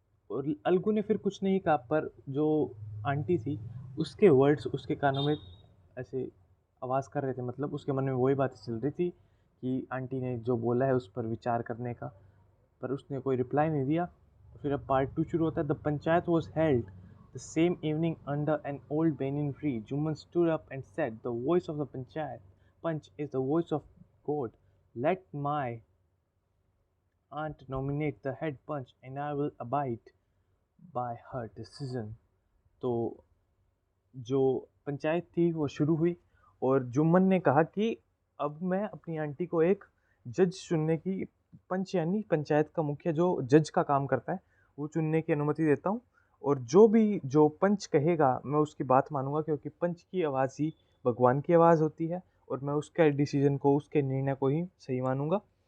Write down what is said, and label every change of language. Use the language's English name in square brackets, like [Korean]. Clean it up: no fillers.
[Hindi] और अलगू ने फिर कुछ नहीं कहा, पर जो आंटी थी उसके वर्ड्स उसके कानों में ऐसे आवाज़ कर रहे थे, मतलब उसके मन में वही बातें चल रही थी कि आंटी ने जो बोला है उस पर विचार करने का। पर उसने कोई रिप्लाई नहीं दिया। फिर अब पार्ट टू शुरू होता है। [English] The panchayat was held the same evening under an old banyan tree. Jumman stood up and said, the voice of the panchayat panch is the voice of God. Let my aunt nominate the head punch and I will abide by her decision। [Hindi] तो जो पंचायत थी वो शुरू हुई और जुम्मन ने कहा कि अब मैं अपनी आंटी को एक जज चुनने की, पंच यानी पंचायत का मुखिया जो जज का काम करता है, वो चुनने की अनुमति देता हूँ। और जो पंच कहेगा मैं उसकी बात मानूंगा, क्योंकि पंच की आवाज़ ही भगवान की आवाज़ होती है और मैं उसके डिसीजन को, उसके निर्णय को ही सही मानूंगा।